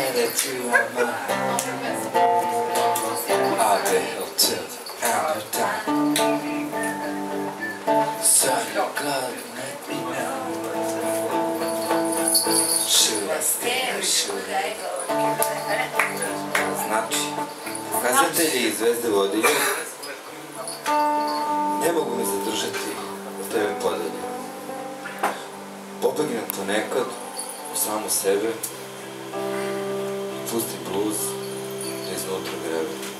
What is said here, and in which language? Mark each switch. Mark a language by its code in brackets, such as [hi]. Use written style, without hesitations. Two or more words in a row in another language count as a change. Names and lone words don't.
[en] that you are mine. I'll be held till the end of time. So you God, let me know. Should I stay or should I go? [sr] Znači, pokazatelji iz Zvezde vodilje ne mogu me zadržati od tebe podalje. Pobegnem ponekad u samu sebe i pusti bluz da iznutra grebe.